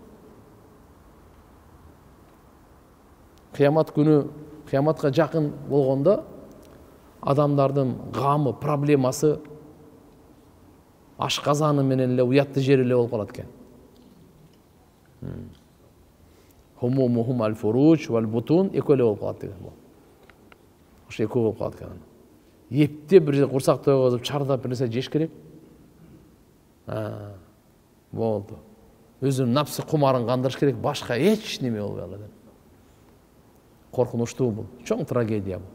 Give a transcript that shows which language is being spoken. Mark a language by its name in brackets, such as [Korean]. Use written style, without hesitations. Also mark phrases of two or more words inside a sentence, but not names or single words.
[Kyrgyz] Кыямат күнү, кыяматка жакын болгондо адамдардын гамы, проблемасы ашказаны менен эле уятты жери эле болуп калат экен. [Arabic] همومهم الفروج والبطون [Kyrgyz] экөө эле болуп калат деген бул. Ошо экөө болуп калат экен. Эптеп бир курсак тойгозуп, чардап бир нерсе жеш керек. Болду. Өзүнүн напсы кумарын кандырыш керек, башка эч неме болбой калат. Коркунучтуу бул, чоң трагедия бул.